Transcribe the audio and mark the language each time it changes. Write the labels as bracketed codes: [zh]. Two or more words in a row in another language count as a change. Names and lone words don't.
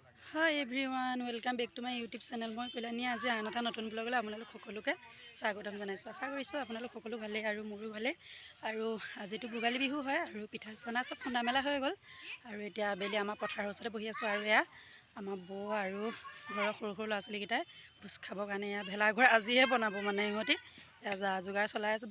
[en] Hi everyone welcome back to my YouTube channel. [as] মই কল্যাণী আজি আন এটা নতুন ব্লগলৈ আপোনালোক সকলোকে স্বাগতম জনাইছোঁ। আশা কৰিছোঁ আপোনালোক সকলো ভালে আৰু মোৰো ভালে। আৰু আজিতো ভোগালী বিহু হয় আৰু পিঠা পনা সব খুন্দা মেলা হৈ গ'ল আৰু এতিয়া আবেলি আমাৰ পথাৰৰ ওচৰতে বহি আছোঁ আৰু এয়া আমাৰ বৌ আৰু ঘৰৰ সৰু সৰু ল'ৰা ছোৱালীকেইটাই ভোজ খাবৰ কাৰণে এয়া ভেলাঘৰ আজিহে বনাব মানে ইহঁতি এয়া যা যোগাৰ চলাই আছে।